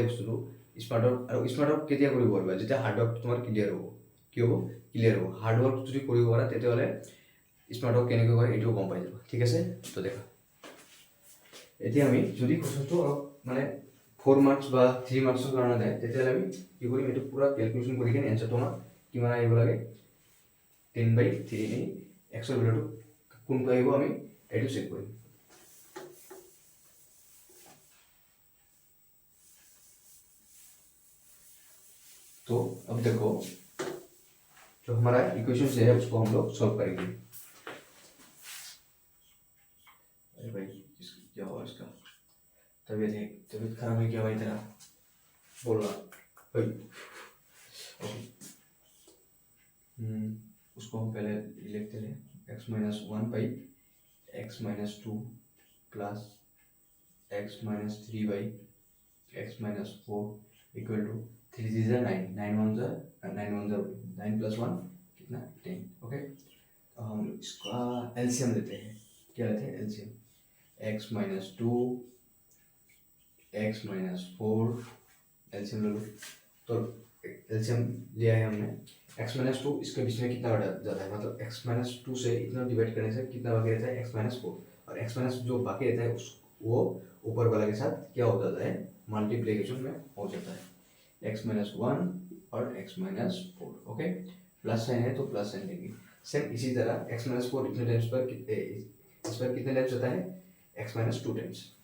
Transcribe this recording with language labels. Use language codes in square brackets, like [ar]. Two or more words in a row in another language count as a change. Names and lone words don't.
[as] বস্তুটো [en] smart work [as] কেতিয়া কৰিব পাৰিবা যেতিয়া [en] hard work [as] তোমাৰ ক্লিয়াৰ হ'ব কি হ'ব ক্লিয়াৰ হ'ব [en] hard work [as] যদি কৰিব পাৰা তেতিয়াহ'লে [en] smart work [as] কেনেকৈ কৰে এইটোও গম পাই যাবা ঠিক আছে তো দেখা এতিয়া আমি যদি কোৱেশ্যনটো অলপ মানে 4 মাৰ্কছ বা 3 মাৰ্কছৰ কাৰণে যায় তেতিয়াহ'লে আমি কি কৰিম এইটো পুৰা কেলকুলেশ্যন কৰি কিনে এনসাৰটো আমাক কিমান আহিব লাগে 10/3 এক্সৰ ভেলুটো কোনটো আহিব আমি এইটো চেক কৰিম [hi] तो अब देखो जो हमारा इक्वेशन है उसको हम लोग सॉल्व करेंगे अरे भाई क्या हुआ इसका तबीयत खराब है क्या भाई तेरा बोल रहा भाई ओके उसको हम पहले लिखते हैं x-1/x-2 प्लस x-3/x-4 [en] equal to [hi] 3 is 9 9 plus 1 कितना 10 ओके तो हम इसका एलसीएम लेते हैं क्या लेते हैं एलसीएम x-2 x-4 एलसीएम ले लो तो एलसीएम लिया है हमने x-2 इसके बीच में कितना बढ़ जाता है मतलब x-2 से इतना डिवाइड करने से कितना बाकी रहता है x-4 और x- जो बाकी रहता है वो ऊपर वाला के साथ क्या हो जाता है मल्टीप्लिकेशन में हो जाता है x-1 और x-4 ओके [en] plus sign [hi] है तो [en] plus sign [hi] लेंगे सेम इसी तरह x-4 इतने टाइम्स पर इस पर कितने टाइम्स होता है x-2 टाइम्स